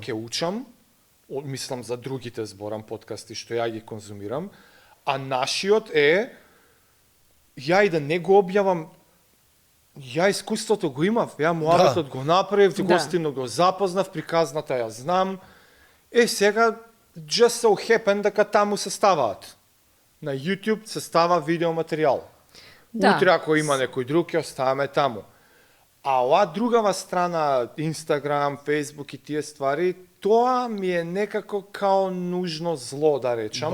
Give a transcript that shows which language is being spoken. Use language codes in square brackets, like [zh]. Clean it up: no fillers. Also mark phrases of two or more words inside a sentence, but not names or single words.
[mk] ќе учам, мислам за другите зборам подкасти што ја ги конзумирам, а нашиот е ја и да не го објавам, ја искуството го имав, ја муабетот го направив, Да. гостино го запознав, приказната ја знам. Сега [en] just so happen [mk] дека таму се ставаат. На YouTube се става видео материјал. Да. Утре ако има некој друг ќе оставаме таму. А оваа другава страна, Инстаграм, Фейсбук и тие ствари, тоа ми е некако као нужно зло, да речам.